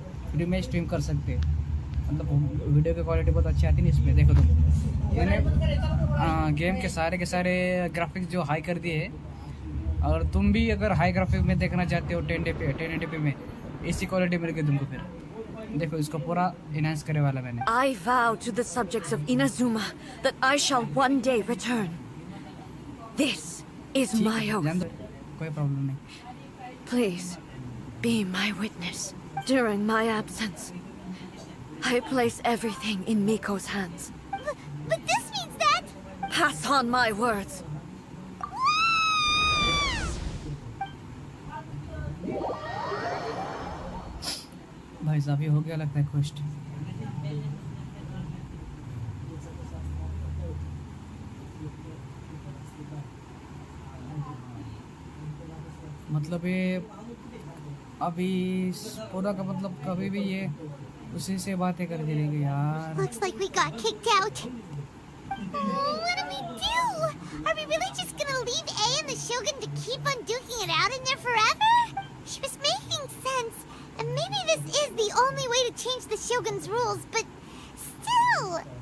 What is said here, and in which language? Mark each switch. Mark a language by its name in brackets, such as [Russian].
[Hindi] Free में stream कर सकते मतलब वीडियो की क्वालिटी बहुत अच्छी आती है इसमें देखो तुम मैंने गेम के सारे ग्राफिक्स जो हाई कर दिए हैं और तुम भी अगर हाई ग्राफिक में देखना चाहते हो 1080p में इसी क्वालिटी मिलेगी तुमको फिर देखो इसको पूरा इनहांस करे वाला मैंने [English] I vow to the subjects of Inazuma that I shall one day return. This is my oath. [Hindi] कोई प्रॉब्लम नहीं [English] Please, be my witness. During my absence, I place everything in Miko's hands. But this means that... Pass on my words. [Hindi] भाई साहब ये हो गया लगता है question मतलब ये अभी पूरा का मतलब कभी भी ये उसी से बातें करती रहेगी यार [English] Looks like we got kicked out. What do we do? Are we really just gonna leave A and the Shogun to keep on duking it out in there forever? She was making sense. And maybe this is the only way to change the Shogun's rules, but still...